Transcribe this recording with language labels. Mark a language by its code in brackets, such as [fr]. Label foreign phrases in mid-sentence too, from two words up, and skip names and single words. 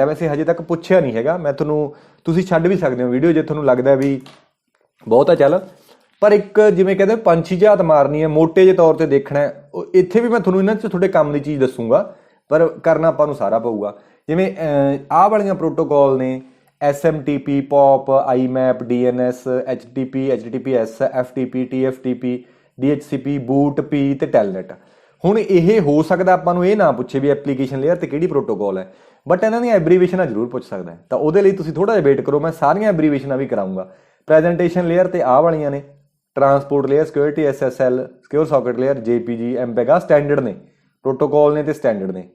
[pa] ਵੈਸੇ ਹਜੇ ਤੱਕ ਪੁੱਛਿਆ ਨਹੀਂ ਹੈਗਾ, ਮੈਂ ਤੁਹਾਨੂੰ, ਤੁਸੀਂ ਛੱਡ ਵੀ ਸਕਦੇ ਹੋ ਵੀਡੀਓ ਜੇ ਤੁਹਾਨੂੰ ਲੱਗਦਾ ਵੀ ਬਹੁਤ ਆ ਚੱਲ। ਪਰ ਇੱਕ ਜਿਵੇਂ ਕਹਿੰਦੇ ਪੰਛੀ ਝਾਤ ਮਾਰਨੀ ਹੈ, ਮੋਟੇ ਜਿਹੇ ਤੌਰ ਤੇ ਦੇਖਣਾ ਹੈ, ਇੱਥੇ ਵੀ ਮੈਂ ਤੁਹਾਨੂੰ ਇਹਨਾਂ 'ਚ ਤੁਹਾਡੇ ਕੰਮ ਦੀ ਚੀਜ਼ ਦੱਸੂਗਾ, ਪਰ ਕਰਨਾ ਆਪਾਂ ਨੂੰ ਸਾਰਾ ਪਊਗਾ। ਜਿਵੇਂ ਆਹ ਵਾਲੀਆਂ ਪ੍ਰੋਟੋਕੋਲ ਨੇ SMTP, POP, IMAP, DNS, HTTP, HTTPS, FTP, TFTP, DHCP, boot p ਤੇ telnet। ਹੁਣ ਇਹ ਹੋ ਸਕਦਾ ਆਪਾਂ ਨੂੰ ਇਹ ਨਾ ਪੁੱਛੇ ਵੀ [en] application layer [pa] ਤੇ ਕਿਹੜੀ ਪ੍ਰੋਟੋਕੋਲ ਹੈ, ਬਟ ਇਹਨਾਂ ਦੀਆਂ ਐਬਰੀਵੇਸ਼ਨਾਂ ਜ਼ਰੂਰ ਪੁੱਛ ਸਕਦਾ ਹੈ। ਤਾਂ ਉਹਦੇ ਲਈ ਤੁਸੀਂ ਥੋੜਾ ਜਿਹਾ ਵੇਟ ਕਰੋ, ਮੈਂ ਸਾਰੀਆਂ ਐਬਰੀਵੇਸ਼ਨਾਂ ਵੀ ਕਰਾਉਂਗਾ। [en] presentation layer [pa] ਤੇ ਆਹ ਵਾਲੀਆਂ ਨੇ, [en] transport layer, security SSL, secure socket layer, JPG, MPEG standard [pa] ਨੇ, ਪ੍ਰੋਟੋਕੋਲ ਨੇ ਤੇ ਸਟੈਂਡਰਡ ਨੇ।